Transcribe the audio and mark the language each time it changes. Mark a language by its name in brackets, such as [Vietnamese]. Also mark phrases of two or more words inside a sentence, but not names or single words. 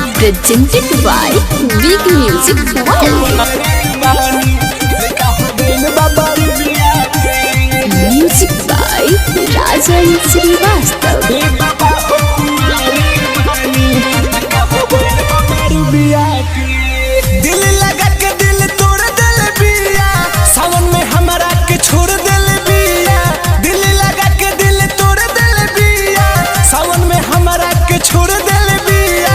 [English] presented by Big Music World. Music by Rajan Srivastav. [Bhojpuri] दिल लगा के दिल तोड़ दिल बिया, सावन में हमरा के छोड़ दिल बिया। दिल लगा के दिल तोड़ दिल बिया, सावन में हमरा के छोड़ दिल बिया।